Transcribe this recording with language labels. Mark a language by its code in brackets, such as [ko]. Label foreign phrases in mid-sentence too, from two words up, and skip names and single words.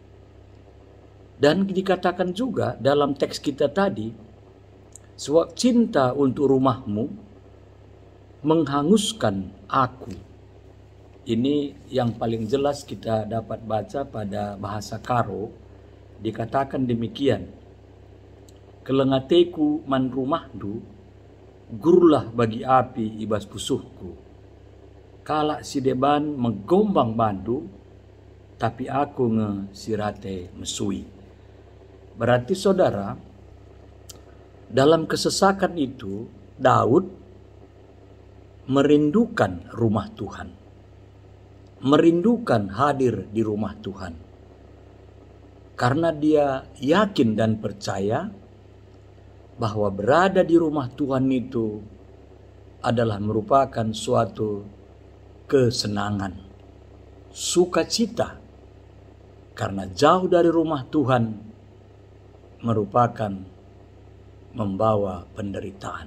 [id] Dan dikatakan juga dalam teks kita tadi, sebab cinta untuk rumahmu menghanguskan aku. Ini yang paling jelas kita dapat baca pada bahasa Karo, dikatakan demikian. [btx] Kelengateku man rumahdu, gurulah bagi api ibas pusuhku. Kalak si deban menggombang bandu, tapi aku ngesirate mesui. [id] Berarti saudara, dalam kesesakan itu Daud merindukan rumah Tuhan, merindukan hadir di rumah Tuhan, karena dia yakin dan percaya bahwa berada di rumah Tuhan itu adalah merupakan suatu kesenangan, sukacita, karena jauh dari rumah Tuhan merupakan membawa penderitaan.